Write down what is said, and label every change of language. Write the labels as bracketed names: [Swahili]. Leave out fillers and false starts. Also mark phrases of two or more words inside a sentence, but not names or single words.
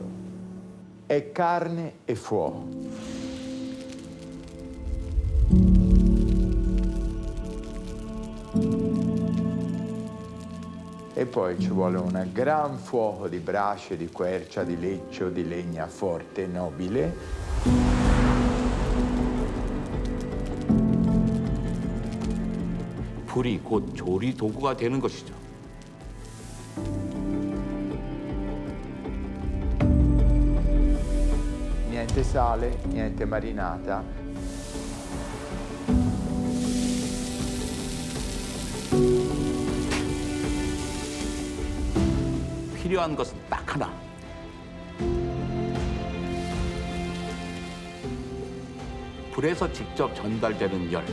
[Italian] È carne e fuoco. E poi ci vuole un gran fuoco di brace, di quercia, di leccio, di legna forte, nobile. [Korean] 불이 곧 조리 도구가 되는 것이죠. [Italian] Niente sale, niente marinata. [Korean] 필요한 것은 딱 하나. 불에서 직접 전달되는 열.